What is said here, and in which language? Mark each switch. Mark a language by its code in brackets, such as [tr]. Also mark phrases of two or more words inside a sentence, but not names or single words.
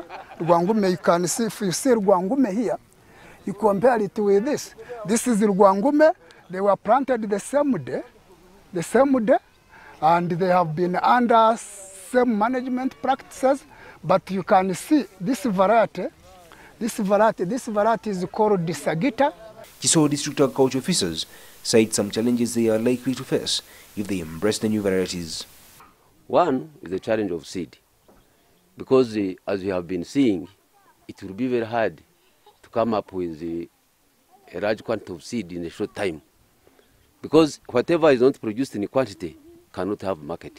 [en] Rwangume, you can see, if you see Rwangume here, you compare it with this. This is Rwangume. They were planted the same day, and they have been under same management practices. But you can see this variety is called the Sagita. Kisoro district agriculture officers cite some challenges they are likely to face if they embrace the new varieties. One is the challenge of seed. because as you have been seeing, it will be very hard to come up with a large quantity of seed in a short time, because whatever is not produced in quantity cannot have market.